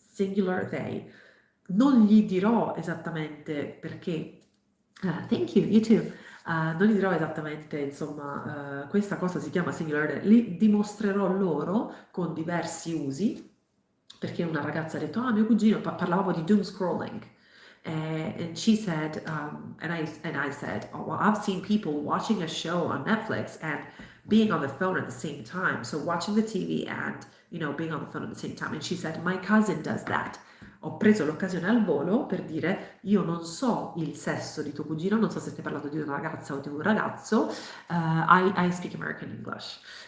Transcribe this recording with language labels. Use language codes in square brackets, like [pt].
[it] Singular they. Non gli dirò esattamente perché. [en] Thank you, you too. [it] Non gli dirò esattamente, insomma, questa cosa si chiama singular they. Li dimostrerò loro con diversi usi, perché una ragazza ha detto, mio cugino, parlavamo di doom scrolling. [en] And she said, and I said, oh, well, I've seen people watching a show on Netflix and being on the phone at the same time. So watching the TV and, being on the phone at the same time. And she said, my cousin does that. [it] Ho preso l'occasione al volo per dire, io non so il sesso di tuo cugino, non so se stai parlando di una ragazza o di un ragazzo. [en] I speak American English.